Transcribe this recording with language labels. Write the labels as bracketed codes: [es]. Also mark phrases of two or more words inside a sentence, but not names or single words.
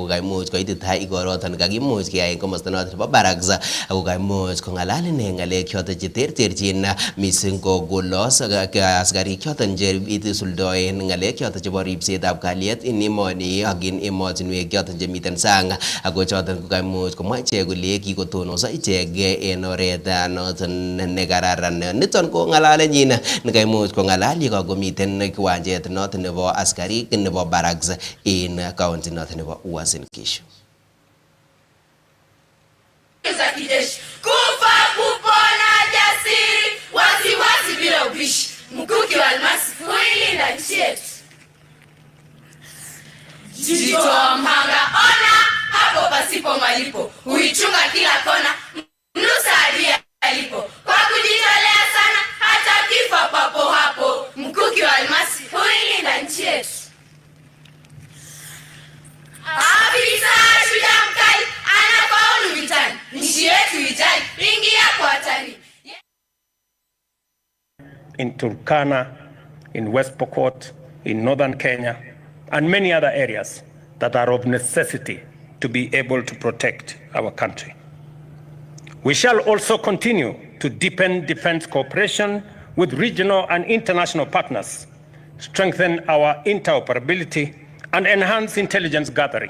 [kln] kaimuch koitita igoroton kakimuch keyai en komosta noton nebo Barracks ako kaimuch kong'alal ine ng'alek choton cheterterchin missing ko kolos askarik choton cheisuldoen ng'alek choton chebo ripsetab kalyet en emoni ak en emotinwek choton chemiten sang ako choton ko kaimuch komwa ichek kole kikotonoso ichek en oret noton nekararan. Niton ko ng'alalenyin nekaimuch kong'alal yekakomiten kiwanjet noton nebo askarik nebo Barracks en county noton nebo Uasin Gishu. [sw] Kufa kupona jasiri wasiwasi bila ubishi mkuki wa almasi huilinda nchi yetu. Jitoa mhanga ona hapo pasipo malipo huichunga kila kona mnusa hadi alipo kwa kujitolea sana hata kifa papo hapo mkuki wa almasi huilinda nchi yetu. Afisa shujaa mkali anafaulu vitani nchi yetu ijali ingia kwa hatari. [en] In Turkana, in West Pokot, in northern Kenya, and many other areas that are of necessity to be able to protect our country. We shall also continue to deepen defense cooperation with regional and international partners, strengthen our interoperability, and enhance intelligence gathering.